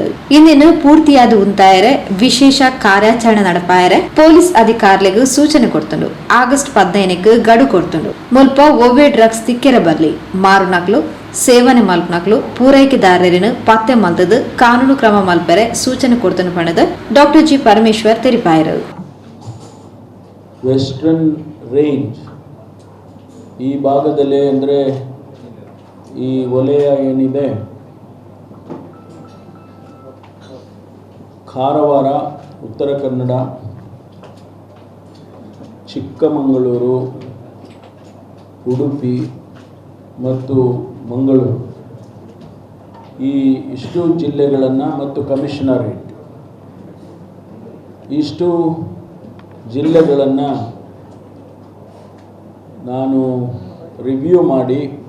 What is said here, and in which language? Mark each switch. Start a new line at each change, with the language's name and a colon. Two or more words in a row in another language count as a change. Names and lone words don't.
Tulu: ಇಂದಿನ ಪೂರ್ತಿಯಾದ ಉಂತಾಯರೆ ವಿಶೇಷ ಕಾರ್ಯಾಚರಣೆ ನಡಪಾಯರೆ ಪೊಲೀಸ್ ಅಧಿಕಾರಿಗಳಿಗೂ ಸೂಚನೆ ಕೊಡ್ತುಂಡು. ಆಗಸ್ಟ್ 15ಕ್ಕೆ ಗಡು ಕೊಡ್ತುಂಡು. ಮುಲ್ಪ ಒವ್ವೇ ಡ್ರಗ್ಸ್ ತಿಕ್ಕೆರ ಬರ್ಲಿ ಮಾರುನಕ್ಲು ಸೇವನೆ ಮಲ್ಪನಕ್ಲು ಪೂರೈಕೆದಾರರಿನ ಪತ್ತೆ ಮಲ್ತದು ಕಾನೂನು ಕ್ರಮ ಮಲ್ಪರೆ ಸೂಚನೆ ಕೊಡ್ತುಂಡು ಪಣದು ಡಾಕ್ಟರ್ ಜಿ ಪರಮೇಶ್ವರ್ ತೆರಿಪಾಯರು.
English: Western Range
Kannada: ಈ ಭಾಗದಲ್ಲಿ ಅಂದರೆ ಈ ವಲಯ ಏನಿದೆ ಕಾರವಾರ, ಉತ್ತರ ಕನ್ನಡ, ಚಿಕ್ಕಮಗಳೂರು, ಉಡುಪಿ ಮತ್ತು ಮಂಗಳೂರು ಈ ಇಷ್ಟು ಜಿಲ್ಲೆಗಳನ್ನು ಮತ್ತು ಕಮಿಷನರೇಟ್ ಇಷ್ಟು ಜಿಲ್ಲೆಗಳನ್ನು ನಾನು ರಿವ್ಯೂ ಮಾಡಿ